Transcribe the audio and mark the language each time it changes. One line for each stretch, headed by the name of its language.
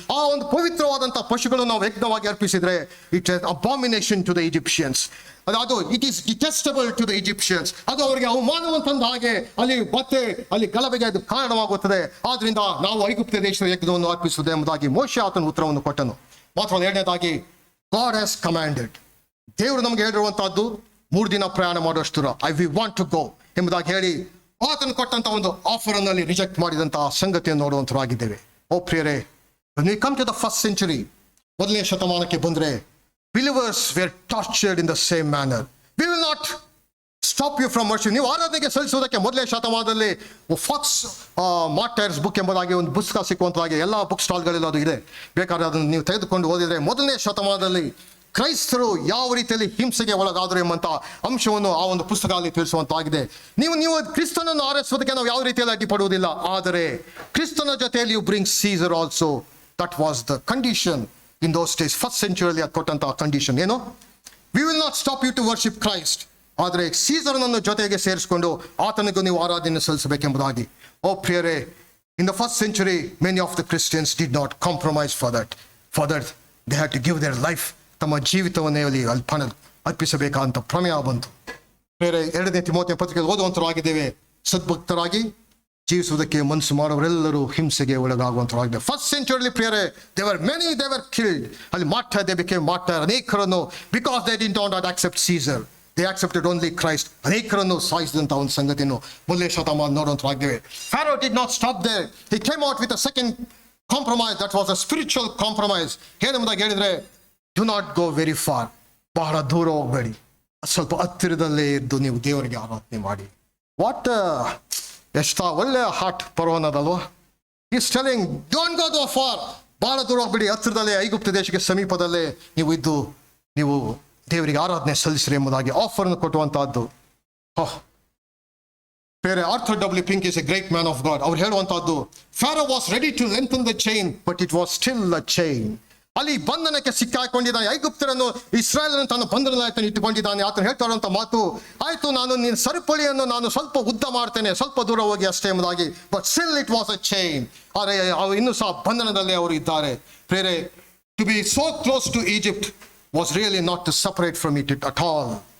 Kannada: ಆ ಒಂದು ಪವಿತ್ರವಾದಂತಹ ಪಶುಗಳು ನಾವು ಯಜ್ಞವಾಗಿ ಅರ್ಪಿಸಿದ್ರೆ
English: It is abomination to the Egyptians.
Kannada: ಅದು
English: It is detestable to the Egyptians.
Kannada: ಅದು ಅವರಿಗೆ ಅವಮಾನವಂತಂದ ಹಾಗೆ ಅಲ್ಲಿ ಗಲಭೆಗೆ ಅದು ಕಾರಣವಾಗುತ್ತದೆ. ಆದ್ರಿಂದ ನಾವು ಐಗುಪ್ತ ದೇಶದ ಯಜ್ಞವನ್ನು ಅರ್ಪಿಸುವುದು ಎಂಬುದಾಗಿ ಮೋಶೆ ಆತನ ಉತ್ತರವನ್ನು ಕೊಟ್ಟನು. ಮಾತ್ರ 2ನೇದಾಗಿ,
English: God has commanded.
Kannada: ದೇವರು ನಮಗೆ ಹೇಳಿರುವಂತಹದ್ದು 3 ದಿನ ಪ್ರಯಾಣ ಮಾಡುವಷ್ಟು ದೂರ,
English: we want to go
Kannada: ಎಂಬುದಾಗಿ ಹೇಳಿ ಆತನು ಕೊಟ್ಟಂತ ಒಂದು ಆಫರ್ ಅನ್ನಲ್ಲಿ ರಿಜೆಕ್ಟ್ ಮಾಡಿದಂತಹ ಸಂಗತಿಯನ್ನು ನೋಡುವಂತರಾಗಿದ್ದೇವೆ. ಓ ಪ್ರಿಯರೇ,
English: when we come to the 1st century,
Kannada: 1ನೇ ಶತಮಾನಕ್ಕೆ ಬಂದ್ರೆ,
English: believers were tortured in the same manner. We will not stop you from worship.
Kannada: ನೀವು ಆರಾಧನೆಗೆ ಸಲ್ಲಿಸುವುದಕ್ಕೆ 1ನೇ ಶತಮಾನದಲ್ಲಿ ಫಾಕ್ಸ್ ಮಾರ್ಟೈರ್ಸ್ ಬುಕ್ ಎಂಬುದಾಗಿ ಒಂದು ಪುಸ್ತಕ ಸಿಕ್ಕುವಂತಾಗಿ ಎಲ್ಲ ಬುಕ್ ಸ್ಟಾಲ್ಗಳಲ್ಲಿ ಅದು ಇದೆ. ಬೇಕಾದ್ರೆ ಅದನ್ನು ನೀವು ತೆಗೆದುಕೊಂಡು ಓದಿದ್ರೆ 1ನೇ ಶತಮಾನದಲ್ಲಿ ಕ್ರೈಸ್ತರು ಯಾವ ರೀತಿಯಲ್ಲಿ ಹಿಂಸೆಗೆ ಒಳಗಾದರು ಎಂಬಂತ ಅಂಶವನ್ನು ಆ ಒಂದು ಪುಸ್ತಕ ಅಲ್ಲಿ ತಿಳಿಸುವಂತಾಗಿದೆ. ನೀವು ಕ್ರಿಸ್ತನನ್ನು ಆರಿಸುವುದಕ್ಕೆ ನಾವು ಯಾವ ರೀತಿಯಲ್ಲಿ ಅಡ್ಡಿಪಡುವುದಿಲ್ಲ, ಆದರೆ ಕ್ರಿಸ್ತನ ಜೊತೆಯಲ್ಲಿ
English: You bring Caesar also. That was the condition in those days. 1st century
Kannada: ಅದು ಕೊಟ್ಟಂತಹ ಕಂಡೀಷನ್ ಏನು?
English: we will not stop you to worship Christ,
Kannada: ಆದರೆ ಸೀಸರ್ನನ್ನು ಜೊತೆಗೆ ಸೇರಿಸಿಕೊಂಡು ಆತನಿಗೂ ನೀವು ಆರಾಧನೆ ಸಲ್ಲಿಸಬೇಕೆಂಬುದಾಗಿ. ಓ ಪ್ರಿಯರೇ,
English: In the 1st century many of the Christians did not compromise for that. They had to give their life.
Kannada: ತಮ್ಮ ಜೀವಿತವನ್ನೇ ಅಲ್ಲಿ ಅರ್ಪಿಸಬೇಕಂತ ಪ್ರಮೇಯ ಬಂತು. ಬೇರೆ 2ನೇ ತಿಮೋಥೆಯ ಪತ್ರಿಕೆ ಓದುವಂತರಾಗಿದ್ದೇವೆ. ಸದ್ಭಕ್ತರಾಗಿ ಜೀವಿಸುವುದಕ್ಕೆ ಮನಸ್ಸು ಮಾಡುವರೆಲ್ಲರೂ ಹಿಂಸೆಗೆ ಒಳಗಾಗುವಂತರಾಗಿದೆ.
English: 1st century
Kannada: ಪ್ರಿಯರೇ,
English: they were killed.
Kannada: ಅಲ್ಲಿ
English: they became martyr.
Kannada: ಅನೇಕರನ್ನು,
English: because they did not accept Caesar, they accepted only Christ.
Kannada: ಅನೇಕರನ್ನು ಸಾಯಿಸಿದಂತಹ ಒಂದು ಸಂಗತಿಯನ್ನು 1ನೇ ಶತಮಾನ ನೋಡುವಂತರಾಗಿದ್ದೇವೆ.
English: Pharaoh did not stop there. He came out with a second compromise. That was a spiritual compromise.
Kannada: ಏನೆಂಬುದಾಗಿ ಹೇಳಿದ್ರೆ,
English: do not go very far.
Kannada: ಬಹಳ ದೂರ ಹೋಗಬೇಡಿ, ಸ್ವಲ್ಪ ಹತ್ತಿರದಲ್ಲೇ ಇದ್ದು ನೀವು ದೇವರಿಗೆ ಆರಾಧನೆ ಮಾಡಿ. ವಾಟ್ ಎಷ್ಟು ಒಳ್ಳೆಯ heart ಪರ್ವನದಲ್ವಾ?
English: Is telling, don't go too far.
Kannada: ಬಹಳ ದೂರ ಹೋಗ್ಬೇಡಿ, ಹತ್ತಿರದಲ್ಲೇ ಐಗುಪ್ತ ದೇಶಕ್ಕೆ ಸಮೀಪದಲ್ಲೇ ನೀವು ಇದ್ದು ನೀವು ದೇವರಿಗೆ ಆರಾಧನೆ ಸಲ್ಲಿಸ್ರಿ ಎಂಬುದಾಗಿ ಆಫರ್ ಅನ್ನು ಕೊಟ್ಟುವಂತಹದ್ದು. ಬೇರೆ
English: Arthur W Pink is a great man of God.
Kannada: ಅವ್ರು ಹೇಳುವಂತಹದ್ದು,
English: Pharaoh was ready to lengthen the chain, but it was still a chain.
Kannada: ಅಲ್ಲಿ ಬಂಧನಕ್ಕೆ ಸಿಕ್ಕಾಕೊಂಡಿದ್ದಾನೆ. ಐಗುಪ್ತರನ್ನು ಇಸ್ರಾಯೇಲನ್ನು ತನ್ನ ಬಂಧನದಲ್ಲಿ ಇಟ್ಟುಕೊಂಡಿದ್ದಾನೆ. ಆತನು ಹೇಳ್ತಾ ಇರುವಂತ ಮಾತು, ಆಯ್ತು, ನಾನು ನಿನ್ನ ಸರಪಳಿಯನ್ನು ನಾನು ಸ್ವಲ್ಪ ಉದ್ದ ಮಾಡ್ತೇನೆ, ಸ್ವಲ್ಪ ದೂರ ಹೋಗಿ ಅಷ್ಟೇ ಎಂಬುದಾಗಿ.
English: But still it was a chain.
Kannada: ಆದರೆ ಅವರು ಇನ್ನೂ ಸಹ ಬಂಧನದಲ್ಲೇ ಅವರು ಇದ್ದಾರೆ. ಬೇರೆ,
English: To be so close to Egypt was really not to separate from it at all.